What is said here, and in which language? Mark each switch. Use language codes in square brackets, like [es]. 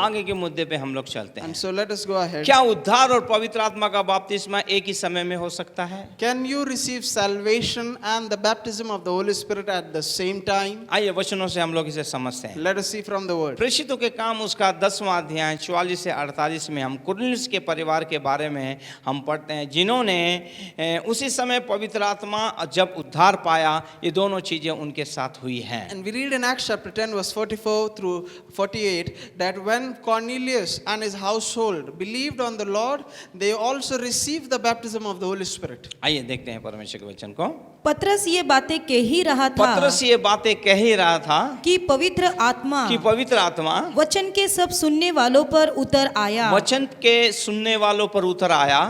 [hi] आगे के मुद्दे पे हम लोग चलते हैं। [en] And so let us go ahead. [hi] क्या उद्धार और पवित्र आत्मा का बपतिस्मा एक ही समय में हो सकता है? [en] Can you receive salvation and the baptism of the Holy Spirit at the same time? [hi] आइए वचनों से हम लोग इसे समझते हैं। [en] Let us see from the word. [hi] प्रेषितों के काम उसका 10वां अध्याय 44 से 48 में हम कुरनेलियुस के परिवार के बारे में हम पढ़ते हैं, जिन्होंने उसी समय पवित्र आत्मा जब उद्धार पाया, ये दोनों चीजें उनके साथ हुई हैं। [en] And we read in Acts chapter 10 verse 44 through 48 that when Cornelius and his household believed on the Lord, they also received the baptism of the Holy Spirit. [hi] आइए देखते हैं परमेश्वर के वचन को। पतरस ये बातें कह ही रहा था पतरस ये बातें कह ही रहा था कि पवित्र आत्मा कि पवित्र आत्मा वचन के सब सुनने वालों पर उतर आया, वचन के सुनने वालों पर उतर आया,